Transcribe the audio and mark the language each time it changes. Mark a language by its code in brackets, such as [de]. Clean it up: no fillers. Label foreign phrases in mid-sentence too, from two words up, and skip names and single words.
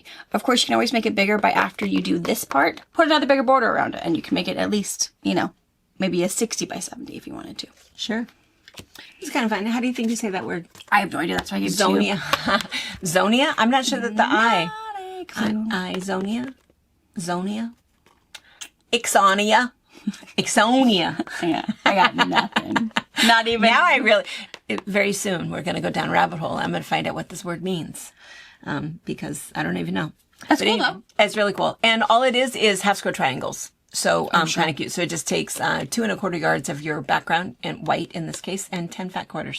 [en] Of course, you can always make it bigger by after you do this part, put another bigger border around it. And you can make it at least, maybe a 60 by 70 if you wanted to. Sure. It's kind of fun. How do you think you say that word? I have no idea. That's why I gave it to you. Zonia. Zonia? I'm not sure that the I. Not Zonia? Zonia? Ixonia? Ixonia. Yeah, I got nothing. Not even. Now I really, very soon we're going to go down a rabbit hole. I'm going to find out what this word means. Because I don't even know. That's cool though. It's really cool. And all it is half square triangles. So, kind of cute. So it just takes, 2 1/4 yards of your background, and white in this case, and 10 fat quarters.